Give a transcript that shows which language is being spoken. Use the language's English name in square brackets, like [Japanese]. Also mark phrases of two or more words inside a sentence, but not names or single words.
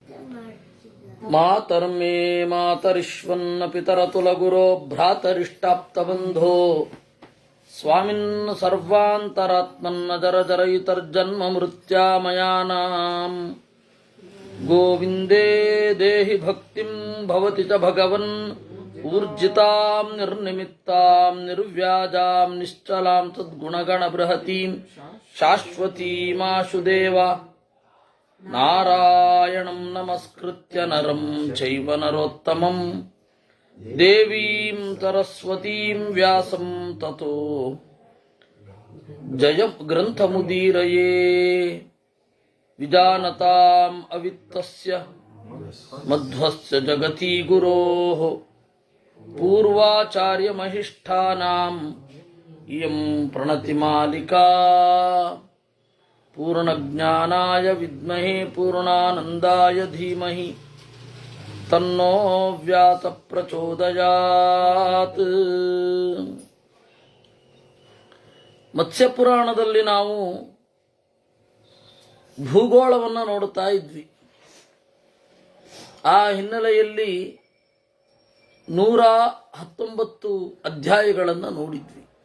[Sanskrit] ಮಾತರ್ಮೇ ಮಾತರಿಶ್ವನ್ನ ಪಿತರತುಲಗುರೋ ಭ್ರಾತರಿಷ್ಟಾಪ್ತಬಂಧೋ ಸ್ವಾಮಿನ್ ಸರ್ವಾಂತರಾತ್ಮನ್ನ ಜರ ಜರಯಿತರ್ಜನ್ಮ ಮೃತ್ಯಾಮಯಾನಾಂ ಗೋವಿಂದೇ ದೇಹಿ ಭಕ್ತಿಂ ಭವತಿ ಚ ಭಗವನ್ ಊರ್ಜಿತಾಂ ನಿರ್ನಿಮಿತ್ತಾಂ ನಿರ್ವ್ಯಾಜಾಂ ನಿಶ್ಚಲಾಂ ಸದ್ಗುಣಗಣ ಬೃಹತೀಂ ಶಾಶ್ವತೀಮಾಶುದೇವ ನಾರಾಯಣಂ ನಮಸ್ಕೃತ್ಯ ನರಂ ಚೈವ ನರೋತ್ತಮಂ ದೇವೀಂ ಸರಸ್ವತೀಂ ವ್ಯಾಸಂ ತತೋ ಜಯ ಗ್ರಂಥಮುದೀರಯೇ ವಿಜಾನತಾಂ ಅವಿತ್ತಸ್ಯ ಮಧ್ವಸ್ಯ ಜಗತಿ ಗುರೋಃ ಪೂರ್ವಾಚಾರ್ಯಮಹಿಷ್ಠಾನಾಂ ಇಯಂ ಪ್ರಣತಿಮಾಲಿಕಾ ಪೂರ್ಣಜ್ಞಾನಾಯ ವಿದ್ಮಹೇ ಪೂರ್ಣಾನಂದಾಯ ಧೀಮಹಿ ತನ್ನೋ ವ್ಯಾಸ ಪ್ರಚೋದಯಾತ್. [Kannada] ಮತ್ಸ್ಯಪುರಾಣದಲ್ಲಿ ನಾವು ಭೂಗೋಳವನ್ನು ನೋಡುತ್ತಾ ಇದ್ವಿ. ಆ ಹಿನ್ನೆಲೆಯಲ್ಲಿ 119 ಅಧ್ಯಾಯಗಳನ್ನು ನೋಡಿದ್ವಿ.